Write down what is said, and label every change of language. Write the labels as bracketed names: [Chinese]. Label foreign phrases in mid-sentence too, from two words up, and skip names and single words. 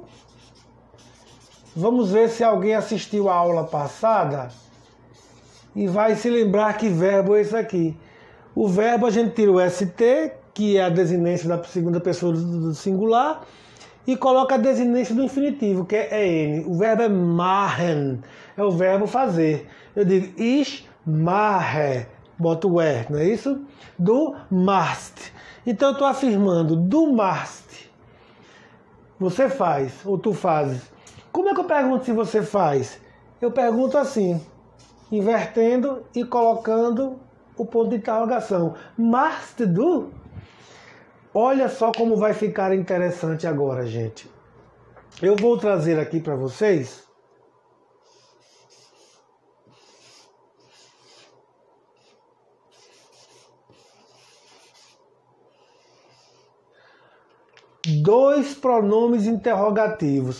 [Portuguese] Vamos ver se alguém assistiu a aula passada e vai se lembrar que verbo é esse aqui. O verbo a gente tira o ST, que é a desinência da segunda pessoa do singular, e coloca a desinência do infinitivo, que é N. O verbo é machen, é o verbo fazer. Eu digo [German] ich mache, [Portuguese] boto o R, não é isso? [German] Du machst. [Portuguese] Então eu estou afirmando, [German] du machst. [Portuguese] Você faz, ou tu fazes. Como é que eu pergunto se você faz? Eu pergunto assim, invertendo e colocando o ponto de interrogação. [German] Machst du? [Portuguese] Olha só como vai ficar interessante agora, gente. Eu vou trazer aqui para vocês dois pronomes interrogativos.